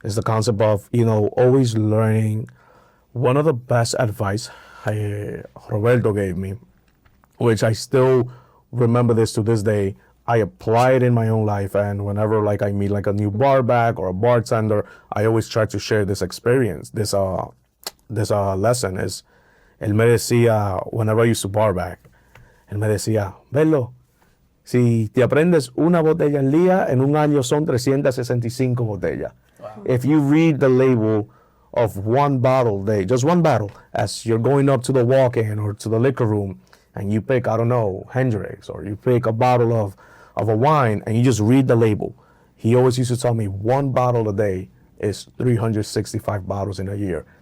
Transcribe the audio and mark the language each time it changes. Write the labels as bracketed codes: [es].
[en] It's the concept of always learning. One of the best advice Roberto gave me, which I still remember this to this day. I apply it in my own life, and whenever like I meet like a new barback or a bartender, I always try to share this experience. This lesson is, [es] él me decía, [en] whenever I used to barback, [es] él me decía, Bello, si te aprendes una botella al día, en un año son 365 botellas. [en] Wow. If you read the label of one bottle a day, just one bottle, as you're going up to the walk-in or to the liquor room, and you pick, I don't know, Hendrix, or you pick a bottle of a wine, and you just read the label. He always used to tell me one bottle a day is 365 bottles in a year.